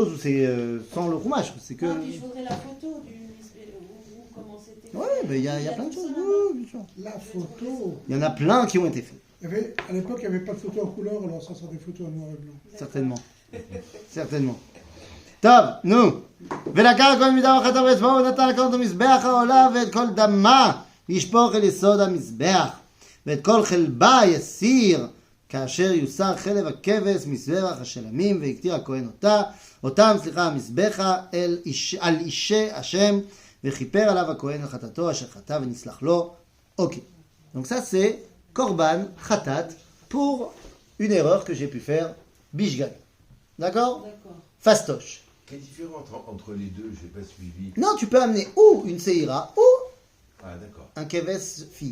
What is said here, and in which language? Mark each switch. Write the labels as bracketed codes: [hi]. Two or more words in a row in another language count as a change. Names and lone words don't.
[fr] choses où c'est sans le roumage. C'est que. Ah, puis je voudrais la photo du... ou comment c'était. Ouais, fait. mais il y a plein de tout choses. ça Oui, bien sûr. La photo. Il y en a plein qui ont été faits, À l'époque, il n'y avait pas de photo en couleur, alors ça sera des photos en noir et blanc. là-bas. certainement. Certainement. [he] טוב, נו. ולקח הכהן מדם החטא ועצמו ונתן לכהן את המזבח העולה ואת כל דמה ישפוך אל יסוד המזבח ואת כל חלבה יסיר כאשר יוסר חלב הכבש מזבח השלמים והקטיר הכהן אותם המזבחה על אישי השם וכיפר עליו הכהן על חטאתו אשר חטא ונסלח לו. [fr] Ok. Donc ça c'est [he] קרבן חטאת [fr] pour une erreur que j'ai pu faire bishgal. D'accord? D'accord. Fastoche. Quelle différence entre les deux? Je n'ai pas suivi. Non, tu peux amener ou une seira ou Ah, d'accord. un keves fille.